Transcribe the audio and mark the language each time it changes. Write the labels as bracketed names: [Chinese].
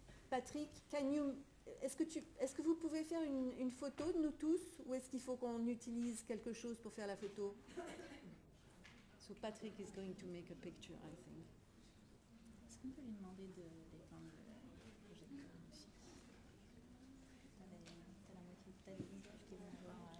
[French] Patrick, est-ce que vous pouvez faire une photo de nous tous, ou est-ce qu'il faut qu'on utilise quelque chose pour faire la photo? [English] So Patrick is going to make a picture, I think. [French] Est-ce qu'on peut lui demander d'éteindre le projecteur aussi? T'as la moitié de ta visage qui va avoir...